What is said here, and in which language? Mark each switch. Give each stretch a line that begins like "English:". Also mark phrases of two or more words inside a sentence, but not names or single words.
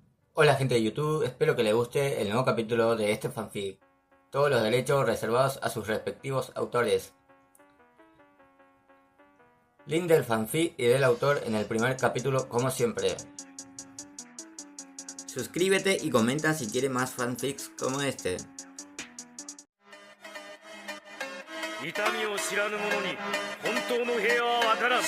Spanish: Hola gente de YouTube, espero que les guste el nuevo capítulo de este fanfic. Todos los derechos reservados a sus respectivos autores. Link del fanfic y del autor en el primer capítulo como siempre. Suscríbete y comenta si quieres más fanfics como este.
Japanese: 痛みを知らぬ者に本当の平和は分からん。